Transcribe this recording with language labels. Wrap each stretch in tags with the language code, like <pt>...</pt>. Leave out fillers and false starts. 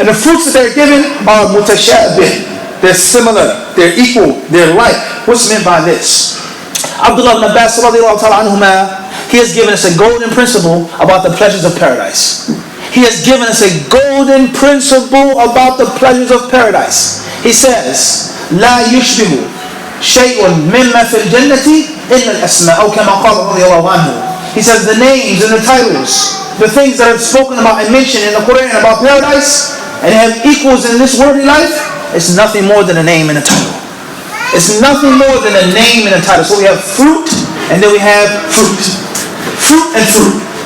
<en>And the fruits that they're given are mutashabih. They're similar, they're equal, they're like. What's meant by this? Abdullah ibn Abbas radiallahu ta'ala anhuma, he has given us a golden principle about the pleasures of paradise. He has given us a golden principle about the pleasures of paradise. He says,</en> <ar>لَا يُشْبِهُ شيء مما في الجنة إلا الأسماء أو كما قال رضي الله عنه.</ar> <en>He says the names and the titles, the things that are spoken about and mentioned in the Quran about paradise, and have equals in this worldly life, it's nothing more than a name and a title. It's nothing more than a name and a title. So we have fruit, and then we have fruit. Fruit and fruit.</en>